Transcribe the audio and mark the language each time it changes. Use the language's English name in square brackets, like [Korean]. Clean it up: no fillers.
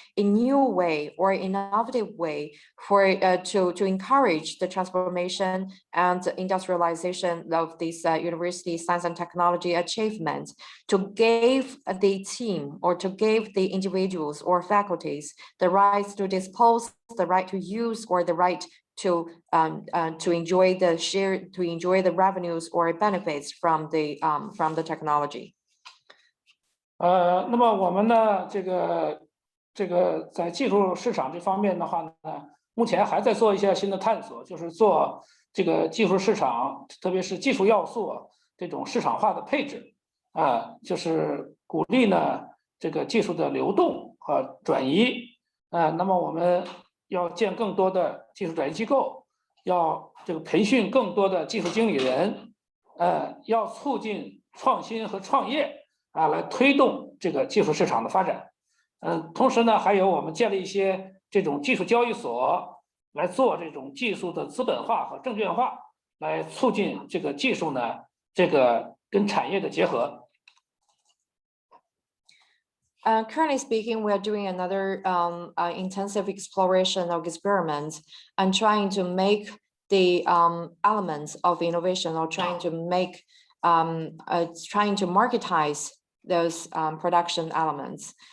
[English] a new way or innovative way for to encourage the transformation and industrialization of these university science and technology achievements, to give the team or to give the individuals or faculties the rights to dispose, the right to use, or the right to enjoy the revenues or benefits from the technology. [Chinese] 那么我们呢，这个在技术市场这方面的话呢，目前还在做一些新的探索，就是做这个技术市场，特别是技术要素这种市场化的配置就是鼓励呢这个技术的流动和转移那么我们要建更多的技术转移机构，要这个培训更多的技术经理人，要促进创新和创业来推动这个技术市场的发展。同时呢，还有我们建立一些这种技术交易所，来做这种技术的资本化和证券化，来促进这个技术呢这个跟产业的结合。 [English] Currently speaking, we are doing another intensive exploration of experiments and trying to make the elements of innovation, or trying to make trying to marketize those production elements.